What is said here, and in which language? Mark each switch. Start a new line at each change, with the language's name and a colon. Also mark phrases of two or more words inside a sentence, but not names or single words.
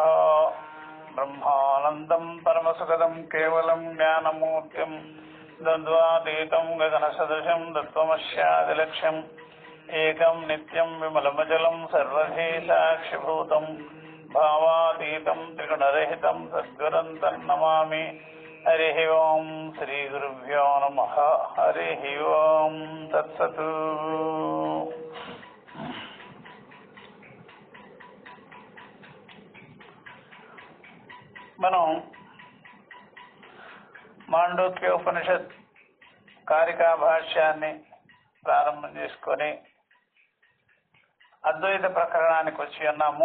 Sanskrit: ब्रह्मानन्दं परमसुखदं केवलं ज्ञानमूर्तिं द्वन्द्वातीतं गगनसदृशं तत्त्वमस्यादिलक्ष्यम् एकं नित्यं विमलमजलं सर्वधी साक्षिभूतं भावातीतं त्रिगुणरहितं सद्गुरुं तन्नमामि। हरिः ओं श्रीगुरुभ्यो नमः। हरिः ओं तत्सत्।
Telugu: మనం మాండూక్యోపనిషత్ కారికా భాష్యాన్ని ప్రారంభం చేసుకొని అద్వైత ప్రకరణానికి వచ్చి ఉన్నాము.